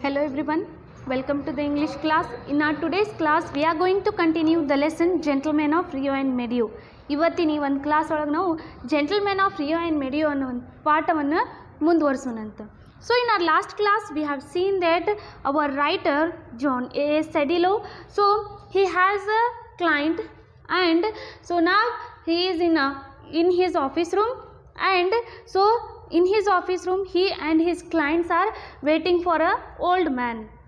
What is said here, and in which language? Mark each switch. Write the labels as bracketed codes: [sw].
[en] Hello everyone, welcome to the English class. In our today's class, we are going to continue the lesson Gentlemen of Rio and Medio. [kn] ಇವತ್ತಿನ ಈ ಒಂದು class ಒಳಗೆ ನಾವು gentlemen of Rio and ಮೆಡಿಯೋ ಅನ್ನೋ ಒಂದು ಪಾಠವನ್ನು ಮುಂದುವರಿಸೋಣಂತ. [en] So in our last class, we have seen that our writer John A. Sedillo, so he has a client, and so now he is in his office room, and so in his office room he and his clients are waiting for a old man.